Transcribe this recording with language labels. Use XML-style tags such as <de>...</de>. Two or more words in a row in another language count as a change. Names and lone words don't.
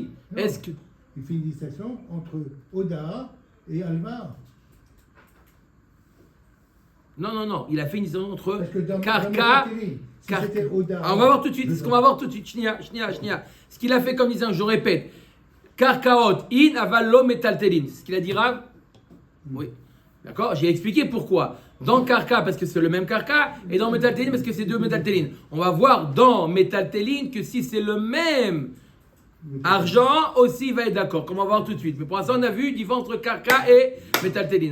<fr>Est-ce que il fait une distinction entre Oda et Alva? Non. Il a fait une distinction entre dans karka. Si c'était Oda. On va voir tout de suite. C'est ce qu'on va voir tout de suite. Shnia. Ce qu'il a fait comme distinction, je répète.</fr> <he>קרקעות אין אבל לא מטלטלין.</he> <fr>C'est ce qu'il a dit Rav? Oui. D'accord? J'ai expliqué pourquoi. Dans Karka, parce que c'est le même Karka, et dans Metaltelin, parce que c'est deux Metaltelin. On va voir dans Metaltelin que si c'est le même argent, aussi il va être d'accord, comme on va voir tout de suite. Mais pour l'instant, on a vu différence entre Karka et Metaltelin.</fr>